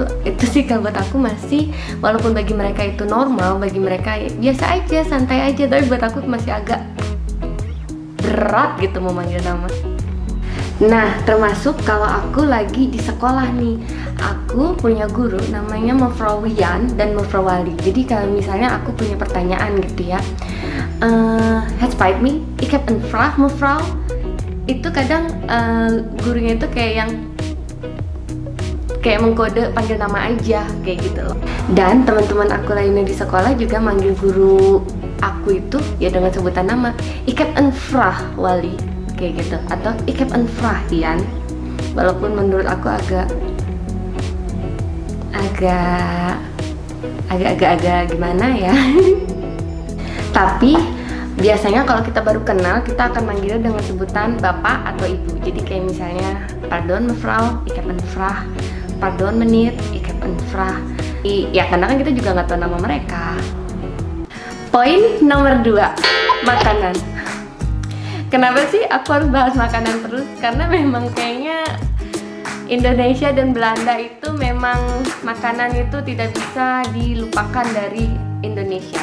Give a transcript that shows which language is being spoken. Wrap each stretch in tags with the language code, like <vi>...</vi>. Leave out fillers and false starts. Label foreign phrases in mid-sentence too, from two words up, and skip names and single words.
<id>Itu sih kalau buat aku masih, walaupun bagi mereka itu normal, bagi mereka biasa aja, santai aja, tapi buat aku masih agak berat gitu memanggil nama. Nah, termasuk kalau aku lagi di sekolah nih, aku punya guru namanya Mevrouw Wian dan Mevrouw Wali. Jadi kalau misalnya aku punya pertanyaan gitu ya,</id> <nl>het spijt me, ik heb een vraag mevrouw.</nl> <id>Itu kadang gurunya itu kayak mengkode panggil nama aja kayak gitu loh. Dan teman-teman aku lainnya di sekolah juga manggil guru aku itu ya dengan sebutan nama,</id> <nl>ik heb een vraag Wali</nl> <id>kayak gitu, atau</id> <nl>ik heb een vraag Ian.</nl> <id>Walaupun menurut aku agak gimana ya. Tapi biasanya kalau kita baru kenal, kita akan manggil dengan sebutan bapak atau ibu. Jadi kayak misalnya,</id> <nl>pardon mevrouw, ik heb een vraag. Pardon meneer, ik heb een vraag.</nl> <id>Ya karena kan kita juga nggak tahu nama mereka. Poin nomor 2, makanan. Kenapa sih aku harus bahas makanan terus? Karena memang kayaknya Indonesia dan Belanda itu memang makanan itu tidak bisa dilupakan dari Indonesia.</id>